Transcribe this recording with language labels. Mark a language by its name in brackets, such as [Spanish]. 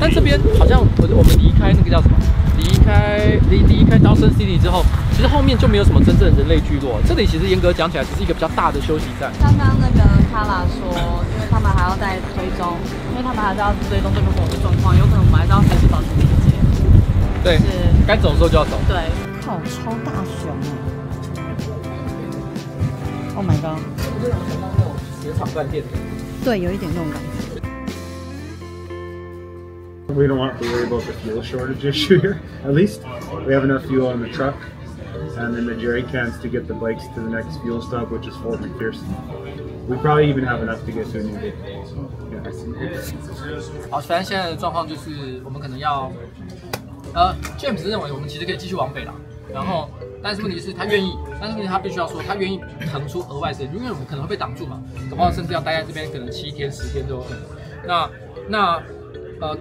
[Chinese] 但这边好像我们离开那个叫什么？离开Dawson City 之后，其实后面就没有什么真正的人类聚落。这里其实严格讲起来，只是一个比较大的休息站。刚刚那个卡拉说，因为他们还要再追踪，因为他们还是要追踪这个火的状况，有可能我们还是要随时保持警戒。对，该走的时候就要走。对，靠，超大熊！ [English] Oh my god！ [Chinese] 是不是让我想到那种雪场饭店？对，有一点那种感觉。 [English] We don't have to worry about the fuel shortage issue here. At least we have enough fuel on the truck and in the jerry cans to get the bikes to the next fuel stop, which is Fort McPherson. We probably even have enough to get to a new day. Yeah. [Chinese] 好，反正现在的状况就是我们可能要，James 认为我们其实可以继续往北啦。然后，但是问题是他愿意，但是问题他必须要说他愿意腾出额外时间，因为我们可能会被挡住嘛，搞不好甚至要待在这边可能7天10天都有可能。